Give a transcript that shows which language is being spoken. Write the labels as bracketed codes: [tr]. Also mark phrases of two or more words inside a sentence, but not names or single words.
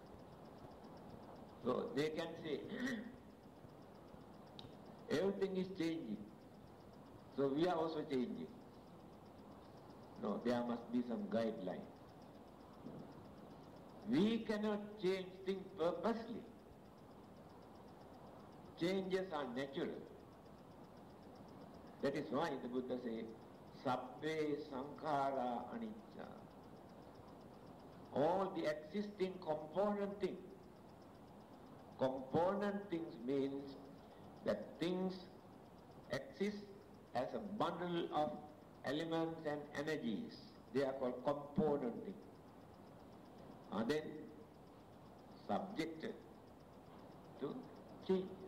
[en] So they can say, everything is changing, so we are also changing. No, there must be some guideline. We cannot change things purposely. Changes are natural. That is why the Buddha says, [pi] Sabbe sankhara anicca. [en] All the existing component things. Component things means that things exist as a bundle of elements and energies. They are called component things. Are then subjected to change.